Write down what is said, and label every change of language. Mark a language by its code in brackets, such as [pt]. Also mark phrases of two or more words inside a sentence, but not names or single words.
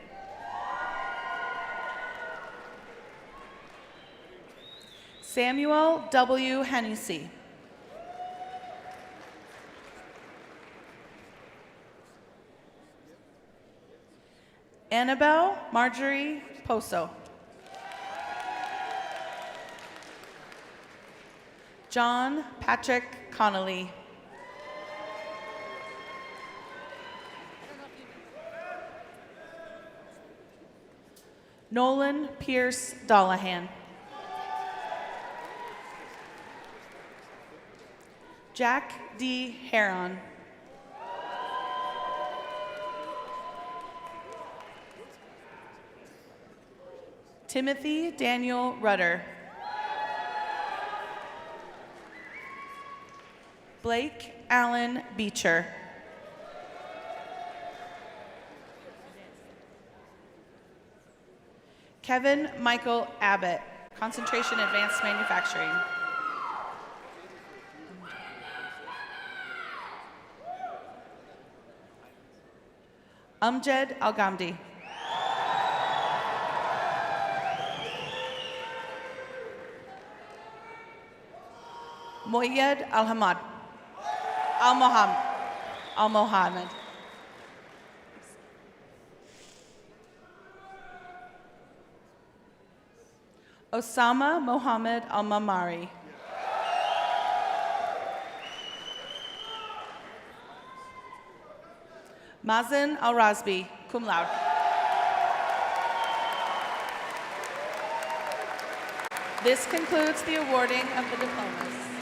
[en] Samuel W. Hennessy. Annabelle Marjorie Poso. John Patrick Connolly. Nolan Pierce Dollahan. Jack D. Heron. Timothy Daniel Rudder. Blake Allen Beecher. Kevin Michael Abbott, Concentration Advanced Manufacturing. Amjad Al-Ghamdi. Moyed Al-Hamad. Al-Mohammed. Osama Mohammed Al-Mamari. Mazen Al-Razbi, [la] cum laude. [en] This concludes the awarding of the diplomas.